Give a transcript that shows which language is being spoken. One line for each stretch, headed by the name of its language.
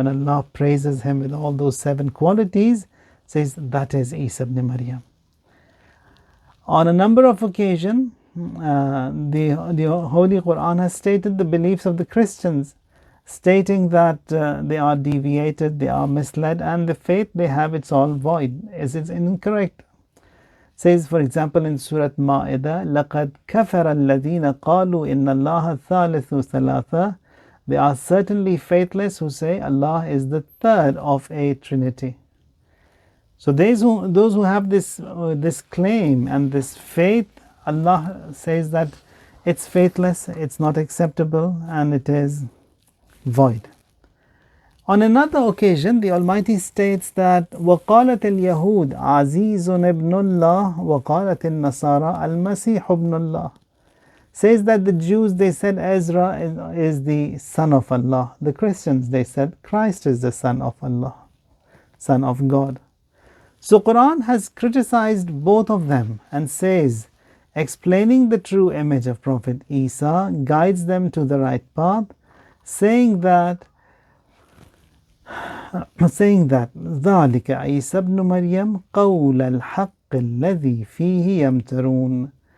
English: When Allah praises him with all those 7 qualities, says that is Isa ibn Maryam. On a number of occasions, the Holy Quran has stated the beliefs of the Christians, stating that they are deviated, they are misled, and the faith they have, it's all void, it's incorrect. Says, for example, in Surat Ma'idah,
Arabic: لَقَدْ كَفَرَ الَّذِينَ قَالُوا إِنَّ اللَّهَ ثَالِثُ ثَلَاثَةٍ.
English: They are certainly faithless who say Allah is the third of a trinity. So those who have this claim and this faith, Allah says that it's faithless, it's not acceptable, and it is void. On another occasion, the Almighty states that
Arabic: وَقَالَتِ الْيَهُودِ عَزِيزٌ ابْنُ اللَّهِ وَقَالَتِ النَّصَارَى الْمَسِيحُ ابْنُ اللَّهِ.
English: Says that the Jews, they said Ezra is the son of Allah. The Christians, they said Christ is the son of Allah, son of God. So Quran has criticized both of them and says, explaining the true image of Prophet Isa, guides them to the right path, saying that
Arabic: ذَلِكَ عِيسَى ابْنُ مَرْيَمَ قَوْلَ الْحَقِّ الَّذِي فِيهِ يَمْتَرُونَ.